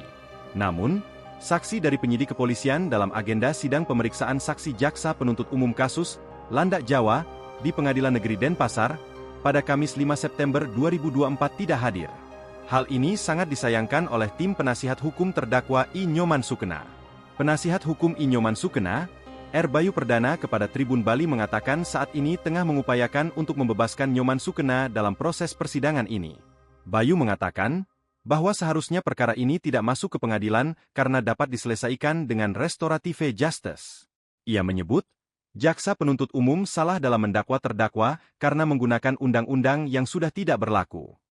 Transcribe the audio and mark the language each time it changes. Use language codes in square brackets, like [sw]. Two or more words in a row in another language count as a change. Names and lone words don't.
[id] Namun, saksi dari penyidik kepolisian dalam agenda sidang pemeriksaan saksi jaksa penuntut umum kasus landak Jawa di Pengadilan Negeri Denpasar pada Kamis 5 September 2024 tidak hadir. Hal ini sangat disayangkan oleh tim penasihat hukum terdakwa I Nyoman Sukena. Penasihat hukum I Nyoman Sukena, R. Bayu Perdana kepada Tribun Bali mengatakan saat ini tengah mengupayakan untuk membebaskan Nyoman Sukena dalam proses persidangan ini. Bayu mengatakan bahwa seharusnya perkara ini tidak masuk ke pengadilan karena dapat diselesaikan dengan restorative justice. Ia menyebut, jaksa penuntut umum salah dalam mendakwa terdakwa karena menggunakan undang-undang yang sudah tidak berlaku.